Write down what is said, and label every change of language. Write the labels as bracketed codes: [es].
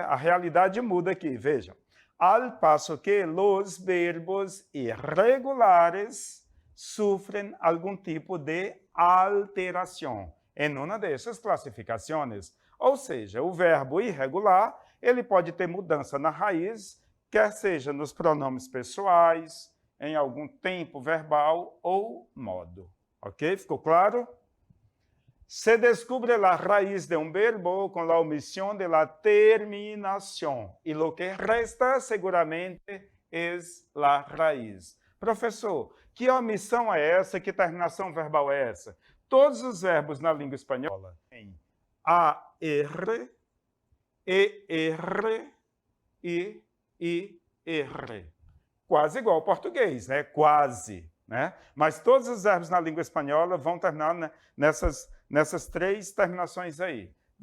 [pt] A realidade muda aqui, vejam. Al passo que os verbos irregulares sofrem algum tipo de alteração em uma dessas classificações. Ou seja, o verbo irregular, ele pode ter mudança na raiz, quer seja nos pronomes pessoais, em algum tempo verbal ou modo. Ok? Ficou claro? [es] Se descubre la raíz de un verbo con la omisión de la terminación. Y lo que resta seguramente es la raíz. [pt] Professor, que omissão é essa? Que terminação verbal é essa? Todos os verbos na língua espanhola têm AR, ER e IR. Quase igual ao português, né? Quase, né? Mas todos os verbos na língua espanhola vão terminar nessas três terminações aí.